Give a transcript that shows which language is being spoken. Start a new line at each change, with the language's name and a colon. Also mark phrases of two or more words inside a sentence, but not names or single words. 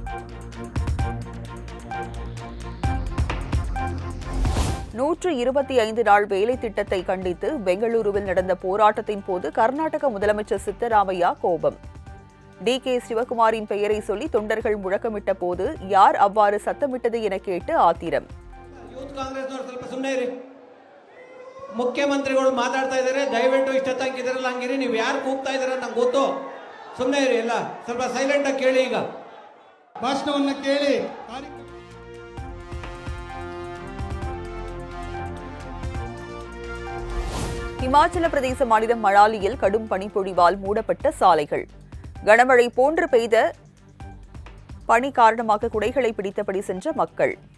Tamil: நூற்று 25 நாள் வேலை திட்டத்தை கண்டித்து பெங்களூருவில் நடந்த போராட்டத்தின் போது கர்நாடக முதலமைச்சர் சித்தராமையா கோபம். டி.கே. சிவகுமாரின் பெயரை சொல்லி தொண்டர்கள் முழக்கமிட்ட போது யார் அவ்வாறு சத்தமிட்டது என கேட்டு ஆத்திரம்.
Kannada: ಮುಖ್ಯಮಂತ್ರಿಗಳು ಮಾತಾಡ್ತಾ ಇದ್ದಾರೆ, ದಯವಿಟ್ಟು ಇಷ್ಟ ತನಕ ಇದರಲ್ಲಿ ಹಂಗಿರಿ, ನೀವು ಯಾರು ಕೂಗ್ತಾ ಇದ್ದೀರ ನಂಗೆ ಗೊತ್ತು, ಸುಮ್ಮನೆ ಇರಿ, ಎಲ್ಲ ಸ್ವಲ್ಪ ಸೈಲೆಂಟ್ ಆಗಿ ಕೇಳಿ. ಈಗ ಭಾಷಣವನ್ನ ಕೇಳಿ.
Tamil: இமாச்சல பிரதேச மாநிலம் மணாலியில் கடும் பனிப்பொழிவால் மூடப்பட்ட சாலைகள். கனமழை போன்று பெய்த பனி காரணமாக குடைகளை பிடித்தபடி சென்ற மக்கள்.